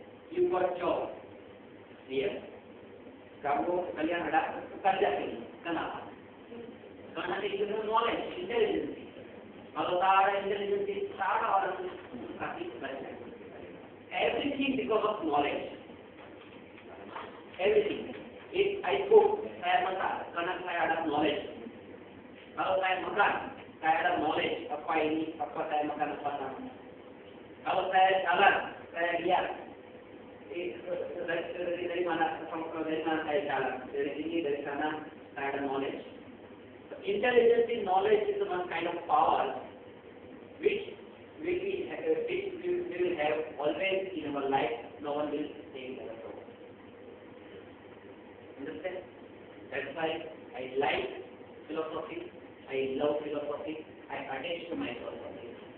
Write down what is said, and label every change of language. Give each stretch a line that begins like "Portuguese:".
English: You got job. Here,
Malay: kalian ada kerja ini. Kenapa? Karena itu knowledge, intelligence. Kalau tak ada intelligence, tak ada orang kasih belajar.
English: Everything because of knowledge. Everything. If I cook,
Malay: saya makan karena saya ada knowledge. Kalau saya makan, saya ada knowledge apa ini, apa saya makan apa nama. Kalau saya jalan, saya lihat dari mana saya jalan, dari sini, dari sana, saya ada knowledge.
English: So, intelligence is knowledge is one kind of power which we will have always in our life. No one will take it away. Understand? That's why I like philosophy, I love philosophy, I attach to my philosophy.